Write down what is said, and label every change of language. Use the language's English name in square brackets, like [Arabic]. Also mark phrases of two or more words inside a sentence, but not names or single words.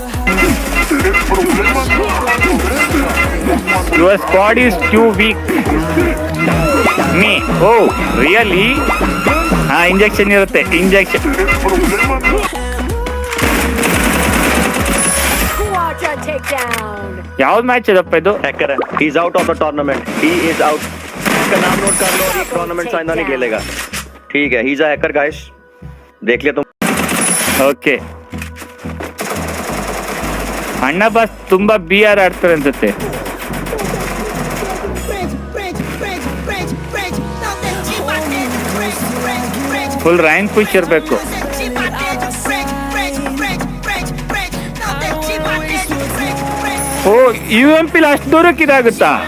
[English] Your squad is too weak me. Oh really? [Kannada] ಹಾ, ಇಂಜೆಕ್ಷನ್ ಇರುತ್ತೆ, ಇಂಜೆಕ್ಷನ್. ಯಾವ್ದು ಮ್ಯಾಚ್ ಇದಪ್ಪ ಇದು? [Hindi] हैकर है, [English] he is out of the tournament, he is out. [Hindi] इसका नाम नोट कर लो, ये टूर्नामेंट से आइंदा नहीं खेलेगा. ठीक है, [English] he is a hacker guys, [Hindi] देख लिया तुम. [Kannada] ಓಕೆ, ಅಣ್ಣ ಬಾಸ್ ತುಂಬಾ BR ಆಡ್ತಾರೆ ಅನ್ಸುತ್ತೆ. ಫುಲ್ ರ್ಯಾಂಕ್ ಪುಷ್ ಇರ್ಬೇಕು. ಓ UMP ಅಷ್ಟು ದೂರಕ್ಕೆ ಇದಾಗುತ್ತಾ?